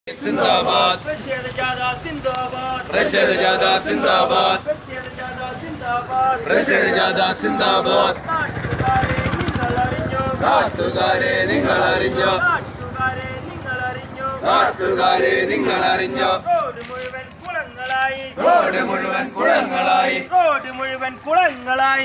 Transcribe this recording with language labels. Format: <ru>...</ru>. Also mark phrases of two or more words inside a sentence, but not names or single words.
<ml>जिंदाबाद പ്രതിഷേധ ജാഥ സിന്ദാബാദ് പ്രതിഷേധ ജാഥ സിന്ദാബാദ് പ്രതിഷേധ ജാഥ സിന്ദാബാദ് പ്രതിഷേധ ജാഥ സിന്ദാബാദ് നാട്ടുകാരെ നിങ്ങൾ അറിഞ്ഞോ നാട്ടുകാരെ നിങ്ങൾ അറിഞ്ഞോ നാട്ടുകാരെ നിങ്ങൾ അറിഞ്ഞോ നാട്ടുകാരെ നിങ്ങൾ അറിഞ്ഞോ റോഡ് മുഴുവൻ കുളങ്ങളായി റോഡ് മുഴുവൻ കുളങ്ങളായി</ml>